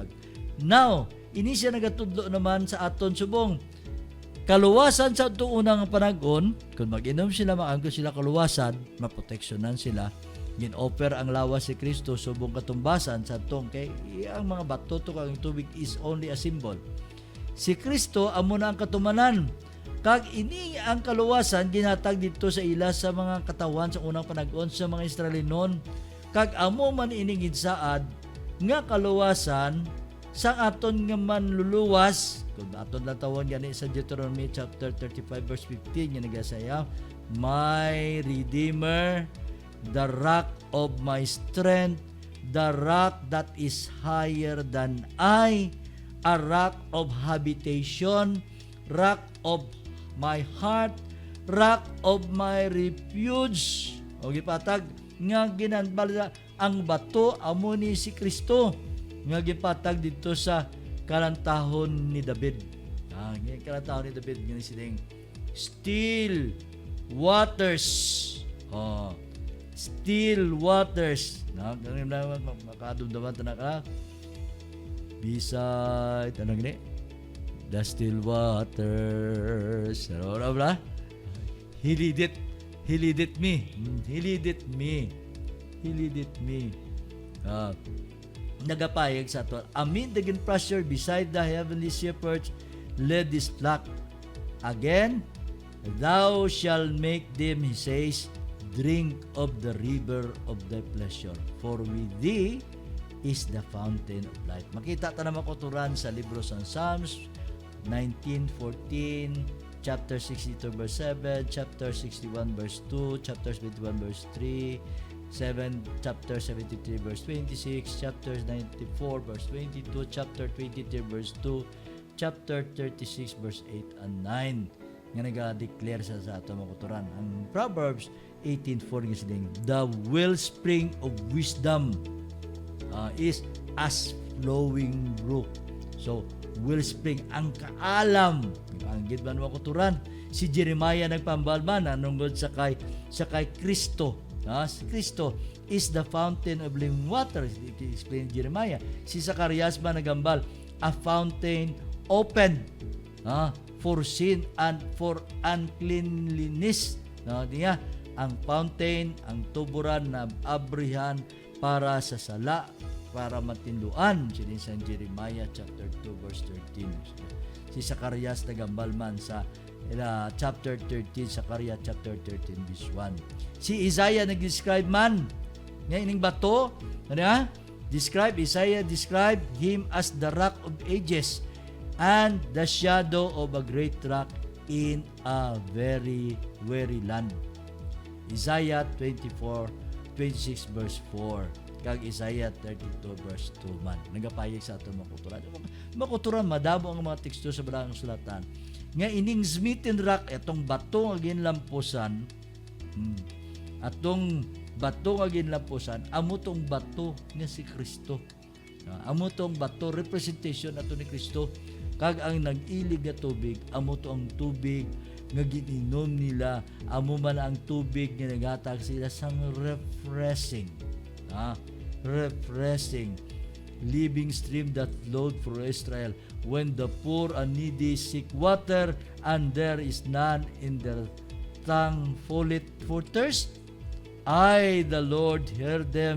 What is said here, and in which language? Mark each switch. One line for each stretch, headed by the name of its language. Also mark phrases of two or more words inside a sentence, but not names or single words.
Hiligaynon: Now, ini siya nagatudlo naman sa aton subong kaluwasan sa unang panahon. Kung mag-inom sila, maangko sila kaluwasan, maproteksyonan sila. Gin-offer ang lawas si Kristo subong katumbasan sa atong kay ang mga bato to kang tubig
English: is only a symbol.
Hiligaynon: Si Kristo amo na ang katumanan. Kag ini ang kaluwasan ginatag dito sa ila sa mga katawan sa unang panag-on sa mga Israelinon. Kag amo man ining saad nga kaluwasan sa aton nga manluluwas, kung aton lang tawon gani sa Deuteronomy
English: chapter 35 verse 15
Hiligaynon: nga nagasaya,
English: my Redeemer, the rock of my strength, the rock that is higher than I, a rock of habitation, rock of my heart, rock of my refuge.
Hiligaynon: O gipatag nga ginanbala ang bato amo ni si Kristo nga gipatag dito sa kalantahon ni David. Nga kalantahon ni David nga sining
English: still waters. Still waters.
Hiligaynon: Ganun na makadumdaman ta ka. Beside ano gini?
English: The still waters.
Hiligaynon: Ano ba?
English: He lead it me. He lead it me.
Hiligaynon: Nagapayag sa ato.
English: Amid the green pasture beside the heavenly shepherds led this flock. Again, thou shalt make them, he says, drink of the river of thy pleasure. For with thee is the fountain of life.
Hiligaynon: Makita ta naman kuturan sa libro ng Psalms 19:14,
English: chapter 62 verse 7, chapter 61 verse 2, chapter 71 verse 3, chapter 73 verse 26, chapter 94 verse 22, chapter 23 verse 2, chapter 36 verse 8 and 9
Hiligaynon: nga naga-declare sa ato mga kuturan. Ang Proverbs 18:4 nga siling,
English: the wellspring of wisdom is as flowing brook.
Hiligaynon: So wellspring ang kaalam ang gidman mga kuturan. Si Jeremiah nagpambalman anungod sa kay Kristo. Si Kristo
English: is the fountain of living water. Explain Jeremiah.
Hiligaynon: Si Zacarias ba nagambal,
English: a fountain open for sin and for uncleanliness.
Hiligaynon: Diya, ang fountain, ang tuburan na abrihan para sa sala, para matinduan. Sinin sa Jeremiah
English: chapter 2 verse 13.
Hiligaynon: Si Zacarias nagambal man sa
English: chapter 13,
Hiligaynon: Zacarias
English: chapter 13 verse 1.
Hiligaynon: Si Isaiah nag-describe man nga ining bato,
English: Isaiah described him as the rock of ages and the shadow of a great rock in a very weary land.
Hiligaynon: Isaiah 24:26 verse 4 kag Isaiah 32 verse 2 man. Nagapayag sa ato makuturan madabo ang mga teksto sa Balang Sulatan nga ining
English: smitten rock,
Hiligaynon: etong bato nga ginlampusan, atong bato nga ginlampusan, amo tong bato nga si Kristo. Amo tong bato representation ato ni Kristo. Kag ang nag-ilig nga tubig, amo to ang tubig nga gininom nila, amo man ang tubig nga nagatag sila sang refreshing.
English: Refreshing living stream that flowed for Israel when the poor and needy seek water and there is none in their tongue falleth for thirst. I, the Lord, hear them.